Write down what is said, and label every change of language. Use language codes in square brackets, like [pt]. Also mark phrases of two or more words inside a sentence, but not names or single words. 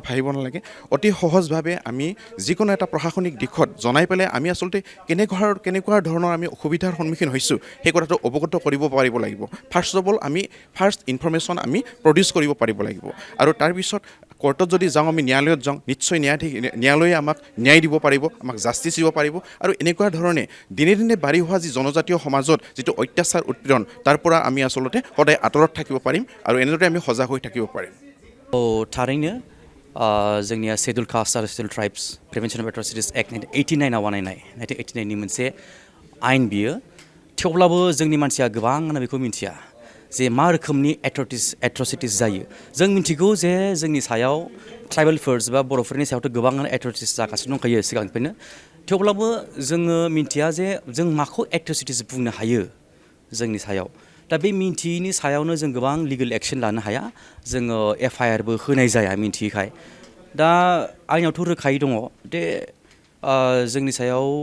[as] ভাবিব নালাগে অতি সহজভাৱে আমি যিকোনো এটা প্ৰশাসনিক দিশত জনাই পেলাই আমি আচলতে কেনেকুৱা ধৰণৰ আমি অসুবিধাৰ সন্মুখীন হৈছোঁ সেই কথাটো অৱগত কৰিব পাৰিব লাগিব [en] first of all [as] আমি [en] first information [as] আমি প্ৰডিউচ কৰিব পাৰিব লাগিব আৰু তাৰপিছত কোৰ্টত যদি যাওঁ আমি ন্যায়ালয়ত যাওঁ নিশ্চয় ন্যায়ালয়ে আমাক ন্যায় দিব পাৰিব আমাক জাষ্টিচ দিব পাৰিব আৰু এনেকুৱা ধৰণে দিনে দিনে বাঢ়ি হোৱা যি জনজাতীয় সমাজত যিটো অত্যাচাৰ উৎপীড়ন তাৰ পৰা আমি আচলতে সদায় আঁতৰত থাকিব পাৰিম আৰু এনেদৰে আমি সজাগ হৈ থাকিব পাৰিম [brx] थारैनो जोंनिया शेड्युल कास्ट आरो शेड्युल ट्राइब्स प्रिभेन्सन अफ एट्रसिटिस एक्ट 1989 बानायनाय 1989 नि मोनसे आयेन बियो थेवब्लाबो जोंनि मानसिया गोबाङानो बेखौ मिन्थिया जे मा रोखोमनि एट्रसिटिस जायो जों मिन्थिगौ जे जोंनि सायाव ट्राइबेलफोर्स बा बर'फोरनि सायावथ' गोबाङानो एट्रसिटिस जागासिनो दंखायो सिगांनिफ्रायनो थेवब्लाबो जोङो मिन्थिया जे जों माखौ एट्रसिटिस बुंनो हायो जोंनि सायाव दा बे मिन्थियैनि सायावनो जों गोबां [en] legal action [brx] लानो हाया जोङो FIR बो होनाय जाया मिन्थियैखाय दा आइनावथ' रोखायै दङ दे जोंनि सायाव